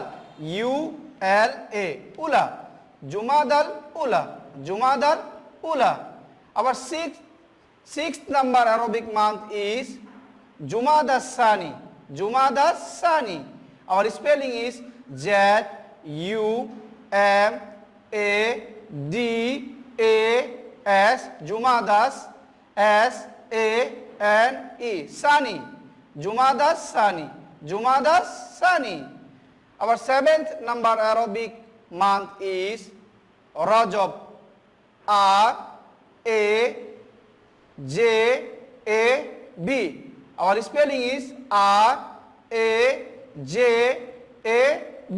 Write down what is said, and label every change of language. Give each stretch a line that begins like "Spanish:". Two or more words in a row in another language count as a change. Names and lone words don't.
English: U-L-A. Ula. Jumadal Ula. Jumadal Ula. Our sixth number Arabic month is Jumada Sani. Jumada Sani. Our spelling is Z-U-M-A-D-A-S. Jumadas. S-A-N-E. Sani. Jumadas Sani. Jumadas Sani. Our seventh number Arabic month is Rajab. R-A-J-A-B. Our spelling is R-A-J-A-B.